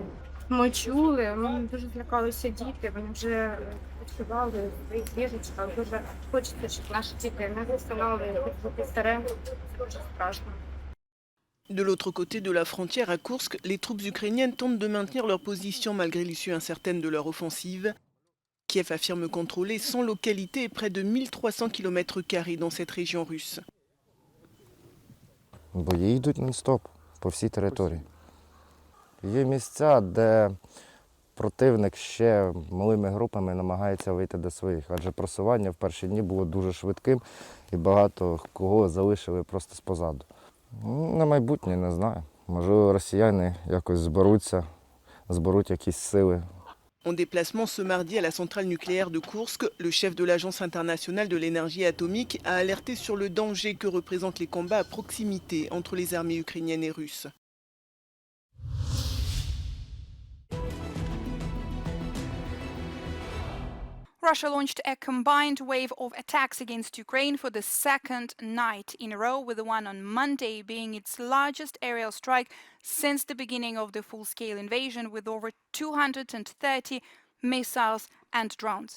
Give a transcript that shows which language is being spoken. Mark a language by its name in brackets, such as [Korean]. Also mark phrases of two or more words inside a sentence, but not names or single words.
[Ukrainian] Ми чули, ми дуже злякалися діти, вони вже відчували в своїх ліжечках. Дуже хочеться, щоб наші діти не засинали під старе. Це дуже страшно. [French] De l'autre côté de la frontière à Koursk, les troupes ukrainiennes tentent de maintenir leur position malgré l'issue incertaine de leur offensive. Kiev affirme contrôler 100 localités et près de 1300 km² dans cette région russe. [Ukrainian] Бої йдуть нон-стоп по всій території. Є місця, де противник ще малими групами намагається вийти до своїх, адже просування в перші дні було дуже швидким і багато кого залишили просто спозаду. На майбутнє не знаю. Можливо, росіяни якось зберуть якісь сили. [French] En déplacement ce mardi à la centrale nucléaire de Koursk, le chef de l'Agence internationale de l'énergie atomique a alerté sur le danger que représentent les combats à proximité entre les armées ukrainiennes et russes. [English] Russia launched a combined wave of attacks against Ukraine for the second night in a row, with the one on Monday being its largest aerial strike since the beginning of the full-scale invasion, with over 230 missiles and drones.